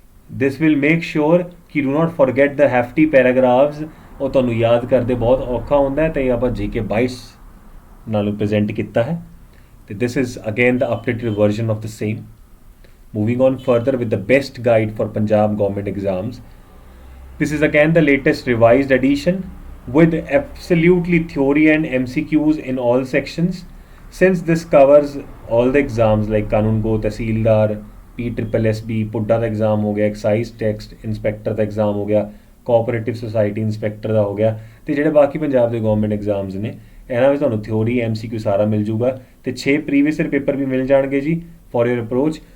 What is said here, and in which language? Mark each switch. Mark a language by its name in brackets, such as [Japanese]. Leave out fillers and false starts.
[English] this will make sure ਕਿ do not forget the hefty paragraphs, [Punjabi] ਉਹ ਤੁਹਾਨੂੰ ਯਾਦ ਕਰਦੇ ਬਹੁਤ ਔਖਾ ਹੁੰਦਾ ਹੈ, ਅਤੇ ਆਪਾਂ GK ਬਾਈਟਸ ਨਾਲ ਪ੍ਰੈਜ਼ੈਂਟ ਕੀਤਾ ਹੈ। [English] ਅਤੇ this is again the updated version of the same. Moving on further with the best guide for Punjab government exams. This is again the latest revised edition with absolutely theory and MCQs in all sections. Since this covers all the exams like [Punjabi] ਕਾਨੂੰਨ ਗੋ, ਤਹਿਸੀਲਦਾਰ, PSSB, PUDA ਦਾ exam ਹੋ ਗਿਆ, exercise tax inspector ਦਾ exam ਹੋ ਗਿਆ, cooperative society inspector ਦਾ ਹੋ ਗਿਆ, ਅਤੇ ਜਿਹੜੇ ਬਾਕੀ ਪੰਜਾਬ ਦੇ ਗਵਰਨਮੈਂਟ ਐਗਜ਼ਾਮਸ ਨੇ ਇਹਨਾਂ ਵਿੱਚ ਤੁਹਾਨੂੰ ਥਿਓਰੀ MCQ ਸਾਰਾ ਮਿਲ ਜੂਗਾ, ਅਤੇ 6 ਪ੍ਰੀਵੀਅਸ ਈਅਰ ਪੇਪਰ ਵੀ ਮਿਲ ਜਾਣਗੇ ਜੀ [English] For your approach.